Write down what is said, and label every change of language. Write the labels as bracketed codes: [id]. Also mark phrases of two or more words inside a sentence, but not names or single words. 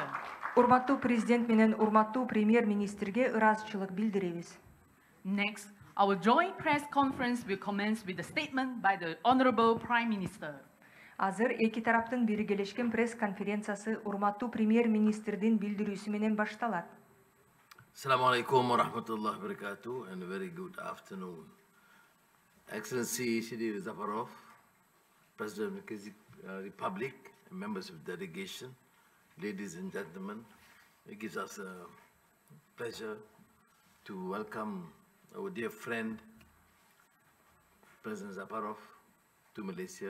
[ky] Урматтуу президент менен урматтуу премьер-министрге ыраазычылык билдиребиз. [en] Next, our joint press conference will commence with a statement by the Honorable Prime Minister. [ky] Азыр эки тараптын биргелешкен пресс-конференциясы урматтуу премьер-министрдин билдирүүсү менен башталат. [ar] السلام عليكم ورحمة الله وبركاته, [en] and a very good afternoon. Excellency Seri Zhaparov, President of the Kyrgyz Republic, and members of the delegation, ladies and gentlemen, it gives us a pleasure to welcome our dear friend, President Zhaparov, to Malaysia.